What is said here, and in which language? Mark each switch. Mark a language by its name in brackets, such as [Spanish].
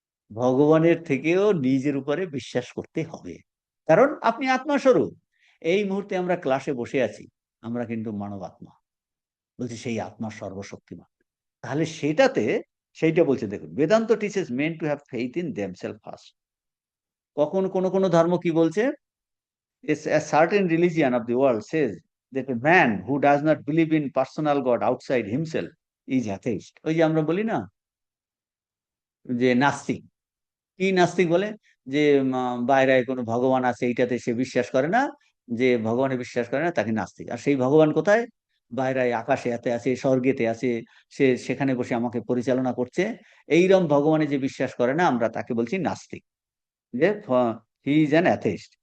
[Bangla] ভগবানের থেকেও নিজের উপরে বিশ্বাস করতে হবে, কারণ আপনি আত্মাস্বরূপ। এই মুহূর্তে আমরা ক্লাসে বসে আছি, আমরা কিন্তু মানব আত্মা। বলছি সেই আত্মা সর্বশক্তিমান। তাহলে সেটাতে, সেইটা বলছে দেখুন, [English] Vedanta teaches men to have faith in themselves first. [Bangla] কখন কোন কোন ধর্ম কি বলছে, [English] a certain religion of the world says that a man who does not believe in personal God outside himself is atheist. [Bangla] ওই যে আমরা বলি না যে নাস্তিক। কি নাস্তিক বলে? যে বাইরে কোনো ভগবান আছে এইটাতে সে বিশ্বাস করে না, যে ভগবানে বিশ্বাস করে না তাকে নাস্তিক। আর সেই ভগবান কোথায়? বাইরে আকাশে এতে আছে, স্বর্গেতে আছে, সে সেখানে বসে আমাকে পরিচালনা করছে। এইরকম ভগবানে যে বিশ্বাস করে না, আমরা তাকে বলছি নাস্তিক। যে [English] He is an atheist.